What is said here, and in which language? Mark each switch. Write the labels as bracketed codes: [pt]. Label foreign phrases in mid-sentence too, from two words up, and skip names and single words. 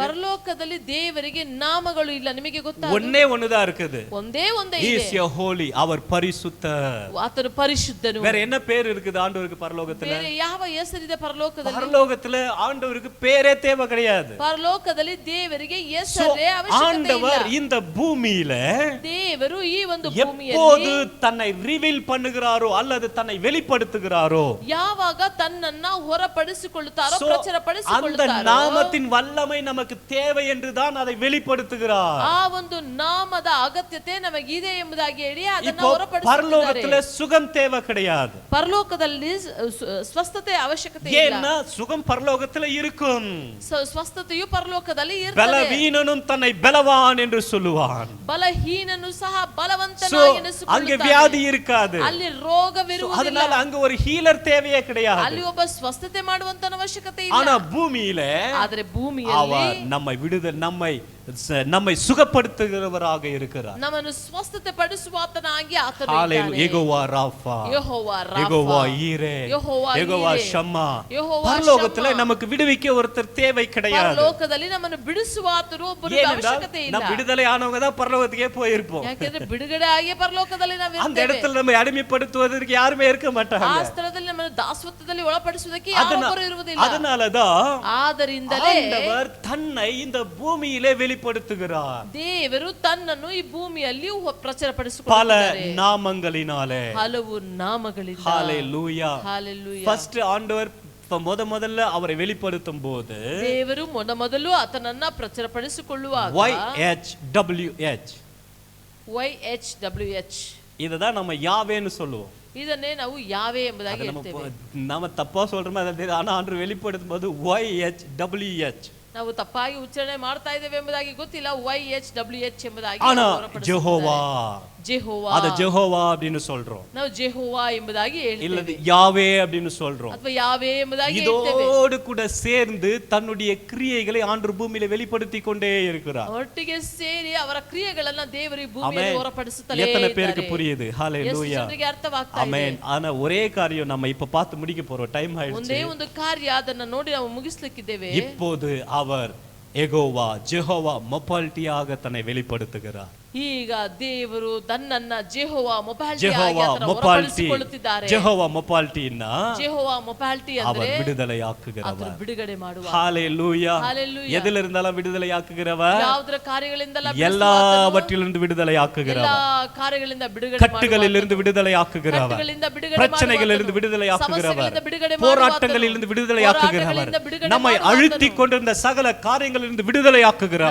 [kn] ಪರಲೋಕದಲ್ಲಿ ದೇವರಿಗೆ ನಾಮಗಳು ಇಲ್ಲ, ನಿಮಗೆ ಗೊತ್ತಾ? [ta] ஒண்ணே ஒண்ணுதான் இருக்குது. [kn] ಒಂದೇ ಒಂದೇ [en] He [kn] ಇದೆ. [en] is your holy, [ta] அவர் பரிசுத்தர். [kn] ಆತನು ಪರಿಶುದ್ಧನು. [ta] வேற என்ன பேர் இருக்குது ஆண்டவருக்கு பரலோகத்துல? [kn] ಬೇರೆ ಯಾವ ಹೆಸರಿದೆ ಪರಲೋಕದಲ್ಲಿ? [ta] பரலோகத்துல ஆண்டவருக்கு பேரே தேவை கிடையாது. [kn] ಪರಲೋಕದಲ್ಲಿ ದೇವರಿಗೆ ಹೆಸರೇ ಅವಶ್ಯಕತೆ [ta] ஆண்டவர் [kn] ಇಲ್ಲ. [ta] இந்த பூமியில [kn] ದೇವರು ಈ ಒಂದು [ta] எப்போது [kn] ಭೂಮಿಯಲ್ಲಿ [ta] தன்னை ரிவீல் பண்ணுகிறாரோ அல்லது தன்னை வெளிப்படுத்துகிறாரோ [kn] ಯಾವಾಗ ತನ್ನನ್ನ ಹೊರಪಡಿಸಿಕೊಳ್ಳುತ್ತಾರೋ [ta] அந்த [kn] ಪ್ರಚುರಪಡಿಸಿಕೊಳ್ಳುತ್ತಾರೋ [ta] நாமத்தின் வல்லமை நமக்கு தேவை என்றுதான் அதை வெளிப்படுத்துகிறார். [kn] ಆ ಒಂದು ನಾಮದ ಅಗತ್ಯತೆ ನಮಗಿದೆ ಎಂಬುದಾಗಿ ಹೇಳಿ ಅದನ್ನ [ta] இப்போ பரலோகத்துல [kn] ಹೊರಪಡಿಸುತ್ತಾರೆ. [ta] சுகம் தேவை கிடையாது. [kn] ಪರಲೋಕದಲ್ಲಿ ಸ್ವಸ್ಥತೆ ಅವಶ್ಯಕತೆ ಇಲ್ಲ. [ta] ஏன்னா சுகம் பரலோகத்துல இருக்கும். [kn] ಸ್ವಸ್ಥತೆಯು ಪರಲೋಕದಲ್ಲಿ ಇರ್ತದೆ. [ta] பலவீனனும் தன்னை பலவான் என்று சொல்லுவான். [kn] ಬಲಹೀನನು ಸಹ [en] So, [kn] ಬಲವಂತನಾಗಿ [ta] அங்க [kn] ಎನಿಸಿಕೊಳ್ಳುತ್ತಾನೆ. [ta] வியாதி இருக்காது. [kn] ಅಲ್ಲಿ ರೋಗವಿರುವುದಿಲ್ಲ. [ta] அதனால அங்க ஒரு ஹீலர் தேவையே கிடையாது. [kn] ಅಲ್ಲಿ ಒಬ್ಬ ಸ್ವಸ್ಥತೆ ಮಾಡುವಂತ ಅವಶ್ಯಕತೆ ಇಲ್ಲ. [ta] ஆனா பூமியில [kn] ಆದರೆ ಭೂಮಿಯಲ್ಲಿ [ta] அவர் நம்மை சுகப்படுத்துகிறவராக இருக்கிறார். [kn] ನಮ್ಮನ್ನು ಸ್ವಸ್ಥತೆ ಪಡಿಸುವಾತನಾಗಿ ಆತನು [ta] ஹalleluya. [kn] ಇದ್ದಾನೆ. ಯೆಹೋವಾ ರಾಫಾ, ಯೆಹೋವಾ ರಾಫಾ, ಯೆಹೋವಾ ஈரே, ಯೆಹೋವಾ ಯೆಹೋವಾ ಈರೆ, [ta] ஷம்மா. [kn] ಯೆಹೋವಾ [ta] பரலோகத்துல [kn] ಶಮ್ಮ. [ta] நமக்கு விடுவிக்க ஒருத்தர் தேவை கிடையாது. [kn] ಪರಲೋಕದಲ್ಲಿ ನಮ್ಮನ್ನು ಬಿಡಿಸುವಾತನು ಒಬ್ಬರಿಗೆ ಅವಶ್ಯಕತೆ ಇಲ್ಲ. [ta] நம்ம விடுதலை ஆனவங்க தான் பரலோகத்துக்கே போயிருப்போம். [kn] ಯಾಕೆಂದ್ರೆ ಬಿಡುಗಡೆ ಆಗಿ ಪರಲೋಕದಲ್ಲಿ ನಾವು [ta] அந்த [kn] ಇರ್ತೇವೆ. [ta] இடத்துல நம்ம அடிமைப்படுத்துவதற்கு யாருமே இருக்க [kn] ಆ [ta] மாட்டாங்க. [kn] ಸ್ಥಳದಲ್ಲಿ ನಮ್ಮನ್ನು ದಾಸತ್ವದಲ್ಲಿ ಒಳಪಡಿಸುವುದಕ್ಕೆ ಯಾರೊಬ್ಬರು ಇರುವುದಿಲ್ಲ. [ta] அதனாலதான் [kn] ಆದ್ದರಿಂದಲೇ [ta] ஆண்டவர் தன்னை இந்த பூமியிலே வெளிப்படுத்துகிறார். [kn] ದೇವರು ತನ್ನನ್ನು ಈ ಭೂಮಿಯಲ್ಲಿ [ta] பல [kn] ಪ್ರಚುರಪಡಿಸಿಕೊಳ್ಳುತ್ತಾರೆ. [ta] நாமங்களினாலே. [kn] ಹಲವು ನಾಮಗಳಿಂದ. [ta] ஹalleluya. [kn] ಹalleluya. [ta] ஃபர்ஸ்ட் ஆண்டவர் முதல்ல அவரை வெளிப்படுத்தும் போது [kn] ದೇವರು ಮೊದಲು ಆತನನ್ನ ಪ್ರಚುರಪಡಿಸಿಕೊಳ್ಳುವಾಗ YHWH [ta] இதுதான் நம்ம யாவேன்னு சொல்லுவோம். [kn] ಇದನ್ನೇ ನಾವು ಯಾವೆ ಎಂಬುದಾಗಿ ಹೇಳ್ತೇವೆ. [ta] நம்ம தப்பா சொல்றோமே அது, ஆனா ஆண்டவர் வெளிப்படுத்தும் போது YHWH. [kn] ನಾವು ತಪ್ಪಾಗಿ ಉಚ್ಚಾರಣೆ ಮಾಡ್ತಾ ಇದ್ದೇವೆ ಎಂಬುದಾಗಿ ಗೊತ್ತಿಲ್ಲ. YHWH ಎಂಬುದಾಗಿ [ta] ஆனா [kn] ಹೊರಪಡಿಸುತ್ತಾರೆ. [ta] ஜெகோவா, [kn] ಜೆಹೋವಾ, [ta] அத ஜெகோவா அப்படின்னு சொல்றோம். [kn] ನಾವು ಜೆಹೋವಾ ಎಂಬುದಾಗಿ [ta] இல்ல [kn] ಹೇಳ್ತೇವೆ, [ta] யாவே அப்படின்னு சொல்றோம். [kn] ಅಥವಾ ಯಾವೇ ಎಂಬುದಾಗಿ ಹೇಳ್ತೇವೆ. [ta] இதோடு கூட சேர்ந்து தன்னுடைய கிரியைகளை ஆண்டு பூமியில வெளிப்படுத்தி கொண்டே இருக்கிறார். [kn] ಒಟ್ಟಿಗೆ ಸೇರಿ ಅವರ ಕ್ರಿಯೆಗಳನ್ನ ದೇವರು ಈ ಭೂಮಿಯಲ್ಲಿ ಹೊರಪಡಿಸುತ್ತಲೇ [ta] எத்தனை பேருக்கு [kn] ಇದ್ದಾರೆ. [ta] புரியுது? ஹalleluya, [kn] ಜನರಿಗೆ ಅರ್ಥವಾಗ್ತಾ ಇದೆ. [ta] ஆமென். ஆனா ஒரே காரியம் நம்ம இப்ப பார்த்து முடிக்க போறோம், டைம் ஆயிடுச்சு. [kn] ಒಂದೇ ಒಂದು ಕಾರ್ಯ, ಅದನ್ನ ನೋಡಿ ನಾವು ಮುಗಿಸ್ಲಿಕ್ಕಿದ್ದೇವೆ. [ta] இப்போது அவர் யெகோவா ஜெகோவா மொபால்டியாக தன்னை வெளிப்படுத்துகிறார். [kn] ಈಗ ದೇವರು ತನ್ನನ್ನ ಜೆಹೋವಾ ಮೊಪಾಲ್ಟಿ ಆಗಿ [ta] ஜெகோவா [kn] ಅದನ್ನ [ta] மொபால்டி, [kn] ಹೊರಪಡಿಸಿಕೊಳ್ಳುತ್ತಿದ್ದಾರೆ. [ta] ஜெகோவா மொபால்டின்னா [kn] ಜೆಹೋವಾ ಮೊಪಾಲ್ಟಿ [ta] அவர் [kn] ಅಂದ್ರೆ [ta] விடுதலையாக்குகிறவர். [kn] ಅದರ ಬಿಡುಗಡೆ ಮಾಡುವ. [ta] ஹalleluya, [kn] Hallelujah. [ta] எதில இருந்தாலும் விடுதலையாக்குகிறவர், [kn] ಯಾವುದರ ಕಾರ್ಯಗಳಿಂದಲ್ಲ [ta] எல்லாவற்றிலிருந்து விடுதலையாக்குகிறவர், [kn] ಎಲ್ಲ ಕಾರ್ಯಗಳಿಂದ ಬಿಡುಗಡೆ [ta] கட்டுகளிலிருந்து விடுதலையாக்குகிறவர், [kn] ಕಟ್ಟುಗಳಿಂದ ಬಿಡುಗಡೆ [ta] பிரச்சனைகளிலிருந்து விடுதலையாக்குகிறவர், [kn] ಸಮಸ್ಯೆಗಳಿಂದ ಬಿಡುಗಡೆ [ta] போராட்டங்களிலிருந்து விடுதலையாக்குகிறவர், நம்மை அழுத்தி கொண்டிருந்த சகல காரியங்களிலிருந்து விடுதலையாக்குகிறவர்.